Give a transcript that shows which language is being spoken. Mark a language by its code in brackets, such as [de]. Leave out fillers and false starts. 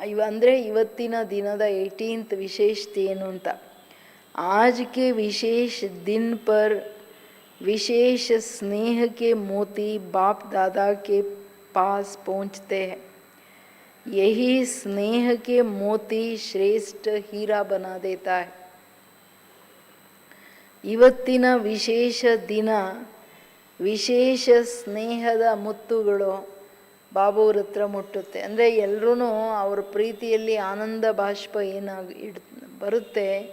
[kn] ಅಂದರೆ ಇವತ್ತಿನ ದಿನದ 18th ವಿಶೇಷತೆ ಏನು ಅಂತ. [hi] आज के विशेष दिन पर विशेष स्नेह के मोती बाप दादा के पास पहुँचते हैं। यही स्नेह के मोती श्रेष्ठ हीरा बना देता है। [kn] ಇವತ್ತಿನ ವಿಶೇಷ ದಿನ ವಿಶೇಷ ಸ್ನೇಹದ ಮುತ್ತುಗಳು ಬಾಬುವ್ರ ಹತ್ರ ಮುಟ್ಟುತ್ತೆ. ಅಂದರೆ ಎಲ್ಲರೂ ಅವ್ರ ಪ್ರೀತಿಯಲ್ಲಿ ಆನಂದ ಬಾಷ್ಪ ಬರುತ್ತೆ.